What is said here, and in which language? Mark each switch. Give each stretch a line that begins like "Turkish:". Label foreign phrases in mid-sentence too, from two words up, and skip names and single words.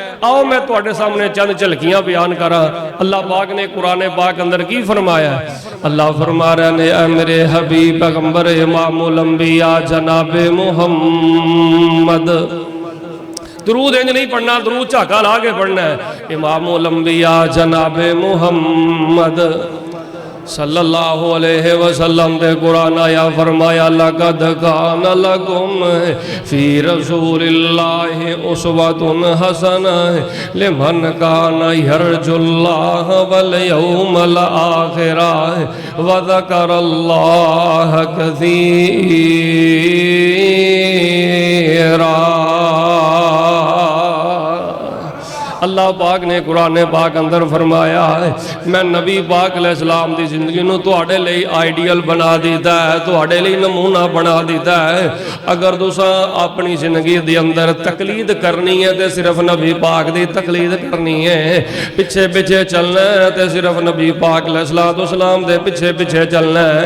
Punjabi: آؤ میں تہاڈے سامنے چند جھلکیاں بیان کرا۔ اللہ پاک نے قرآن پاک اندر کی فرمایا ہے. اللہ فرما رہے نے اے میرے حبیب پیغمبر امام الانبیاء جنابے محمد. درود انج نہیں پڑھنا، درود جھاکا لا کے پڑھنا ہے. امام الانبیاء جنابے محمد
Arabic: صلى الله عليه وسلم
Punjabi: دے قرآن آیا فرمایا
Arabic: لقد كان لكم في رسول الله أسوة حسنة لمن كان يرجو الله واليوم الآخر وذكر الله كثيرا.
Punjabi: اللہ پاک نے قرآن پاک اندر فرمایا ہے میں نبی پاک علیہ السلام کی زندگی نوں تہاڈے لئی آئیڈیل بنا دتا ہے، تہاڈے لئی نمونہ بنا دتا ہے. اگر تسا اپنی زندگی کے اندر تقلید کرنی ہے تو صرف نبی پاک کی تقلید کرنی ہے، پچھے پچھے چلنا ہے تو صرف نبی پاک علیہ السلام کے پچھے پچھے چلنا ہے.